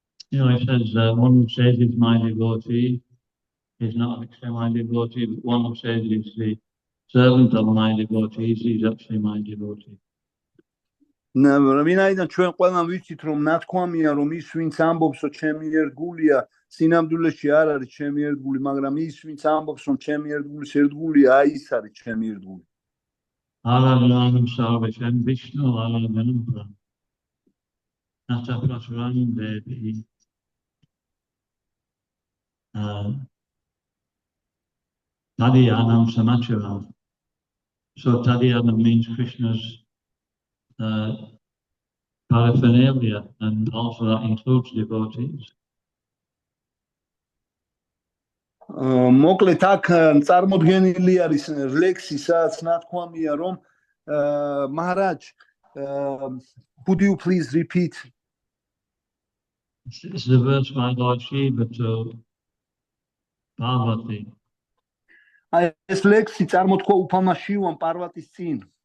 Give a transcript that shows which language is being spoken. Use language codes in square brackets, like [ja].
[en] It says one who says he's my devotee is not actually my devotee, but one who says he's the servant of my devotees is actually my devotee. [ka] ვინაიდან ჩვენ ყველამ ვიცით, რომ ნათქვამია, რომ ის ვინც ამბობს, რომ ჩემი ერთგულია, სინამდვილეში არ არის ჩემი ერთგული, მაგრამ ის ვინც ამბობს, რომ ჩემი ერთგულის ერთგულია, აი ის არის ჩემი ერთგული. [sa] Aradhanam sarveshem Vishnu aradhanam pram. Nata prasvaram devi. Tadhyanam samacharam. [en] So Tadhyanam means Krishna's paraphernalia, and also that includes devotees. [ka] მოკლედ აქ წარმოდგენილი არის ლექსი, სადაც ნათქვამია, რომ [en] Maharaj, would you please repeat? This is the verse by Lord Shiva to Parvati. [ka] აი ეს ლექსი წარმოთქვა უფალმა შივამ პარვატის წინ.